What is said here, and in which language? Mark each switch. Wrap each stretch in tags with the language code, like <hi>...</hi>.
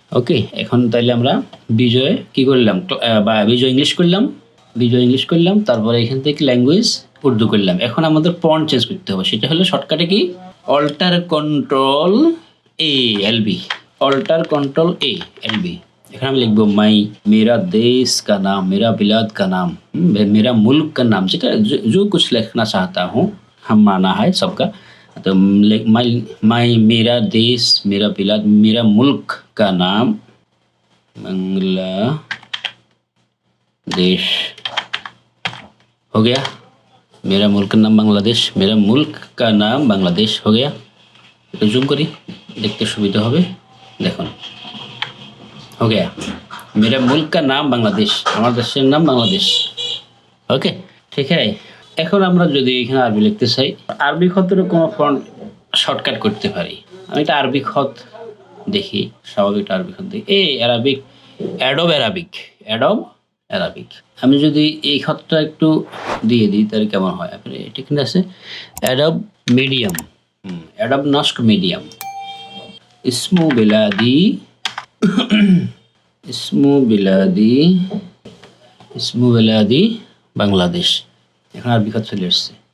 <bn>ওকে, এখন তাইলে আমরা বিজয় কি করলাম, বা বিজয় ইংলিশ করলাম, বিজয় ইংলিশ করলাম, তারপরে এখান থেকে ল্যাঙ্গুয়েজ উর্দু করলাম। এখন আমাদের ফন্ট চেঞ্জ করতে হবে, সেটা হলো শর্টকাটে কি, অল্টার কন্ট্রোল এ এলবি, অল্টার কন্ট্রোল এ এলবি। এখন আমি লিখবো মাই</bn> <hi>मेरा देश का नाम, मेरा बिलाद का नाम, मेरा मुल्क का नाम, যেটা जो कुछ लिखना चाहता हूँ हम माना है सबका। तो माई मेरा देश, मेरा बिलाद, मेरा मुल्क का नाम बांग्लादेश हो गया। मेरा मुल्क का नाम बांग्लादेश, मेरा मुल्क का नाम बांग्लादेश हो गया।</hi> <bn>একটু জুম করি, দেখতে সুবিধা হবে।</bn> <hi>দেখুন हो गया, मेरा मुल्क का नाम बांग्लादेश,</hi> <bn>আমার দেশের নাম বাংলাদেশ। ওকে, ঠিক আছে। এখন আমরা যদি এখানে আরবি লিখতে চাই, আরবি খতের কোনো ফন্ট শর্টকাট করতে পারি। আমি একটা আরবি খত দেখি, স্বাভাবিক আরবি খত দেখি, Arabic, Adobe Arabic, Adobe Arabic. আমি যদি এই খতটা একটু দিয়ে দিই তাহলে কেমন হয়, আপনি এটা কিন্তু আছে Adobe medium, Adobe নস্ক medium,</bn> <ar>ইসমু বিলাদি, ইসমু বিলাদি, ইসমু বিলাদি বাংলাদেশ।</ar> <bn>এখন আরবি খত চলে আসছে।</bn>